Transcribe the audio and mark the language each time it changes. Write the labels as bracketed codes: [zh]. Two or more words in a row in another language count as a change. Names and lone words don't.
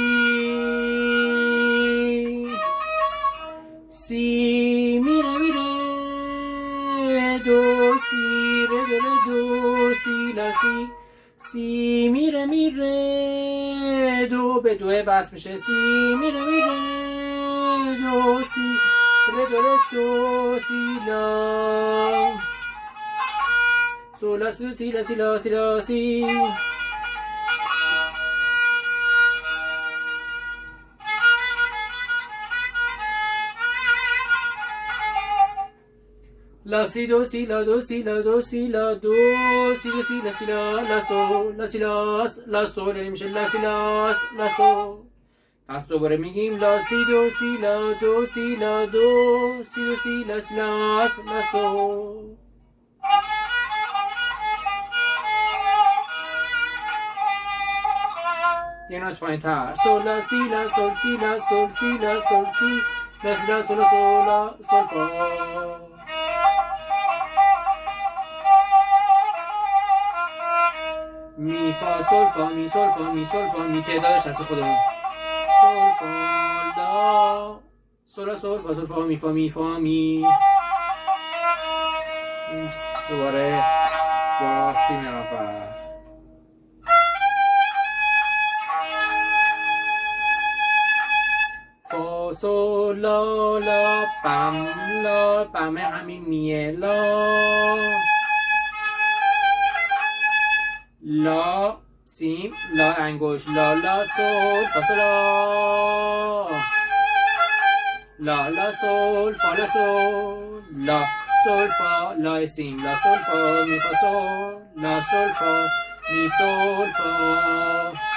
[fa] سی میره دو سی ره دو سی لا سی میره دو به دوه بس میشه سی میره دو سی ره دو سی لا سولا سی لا سی لا سی لا سی. لا سی دو سی لا دو سی لا دو سی لا دو سی دو سی لا سی لا لا سول لا سی لا سول یعنی میشه لا سی لا سول. پس دوباره میگیم لا سی دو سی لا دو سی لا دو سی دو سی لا سی لا سول. یه نوت پایین تر سول لا سی لا سول سی لا سول سی لا سول سی لا سی لا سول سول فا می فا سول فا می سول فا می سول فا می. تعدادش هست خودمون سول فا لا سول فا سول فا می می. دوباره با سیم اول فا سول لا بم همین میه لا سیم لا انگوش لا سول فا سول لا سول لا سول فا لا سیم لا سول فا می فا سول لا سول فا می سول فا.